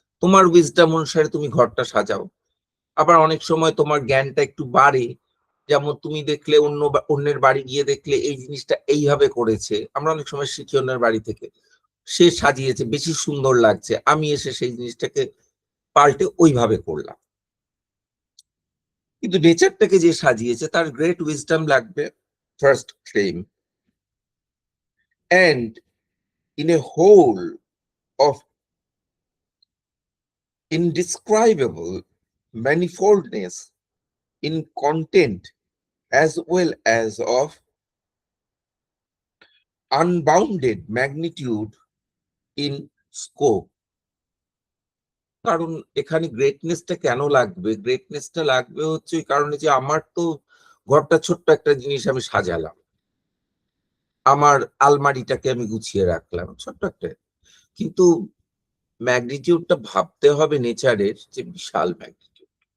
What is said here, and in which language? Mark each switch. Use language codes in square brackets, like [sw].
[bn] তোমার উইজডম অনুসারে তুমি ঘরটা সাজাও। আবার অনেক সময় তোমার জ্ঞানটা একটু বাড়ে, যেমন তুমি দেখলে অন্যের বাড়ি গিয়ে দেখলে এই জিনিসটা এইভাবে করেছে, আমরা অনেক সময় শিখি অন্যের বাড়ি থেকে, সে সাজিয়েছে বেশি সুন্দর লাগছে, আমি এসে সেই জিনিসটাকে পাল্টে ওইভাবে করলাম। কিন্তু নেচারটাকে যে সাজিয়েছে তার গ্রেট উইজডম লাগবে, first claim. [en] and in a whole of indescribable manifoldness in content as well as of unbounded magnitude in scope. [bn] কারণ এখানে গ্রেটনেসটা কেন লাগবে? গ্রেটনেসটা লাগবে হচ্ছে ওই কারণে যে আমার তো ঘরটা ছোট্ট একটা জিনিস আমি সাজালাম, আমার আলমারিটাকে আমি গুছিয়ে রাখলাম, ছোট্ট একটা, কিন্তু ম্যাগনিটিউডটা ভাবতে হবে নেচারের যে বিশাল ম্যাগনিটিউড।